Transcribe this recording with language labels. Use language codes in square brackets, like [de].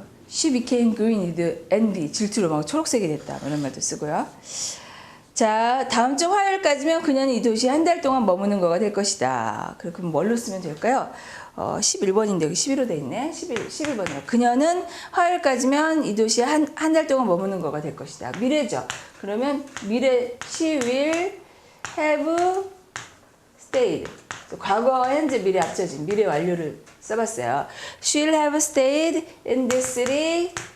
[en] She became green with envy. [ko] 질투로 막 초록색이 됐다. 이런 말도 쓰고요. 자, 다음 주 화요일까지면 그녀는 이 도시에 한 달 동안 머무는 거가 될 것이다. 그럼 뭘로 쓰면 될까요? 11번인데 여기 11로 돼 있네. 11번이요. 그녀는 화요일까지면 이 도시에 한 달 동안 머무는 거가 될 것이다. 미래죠. 그러면 미래 [en] she will have stayed. [ko] 과거, 현재, 미래 합쳐진 미래 완료를 써봤어요. [en] She will have stayed in this city.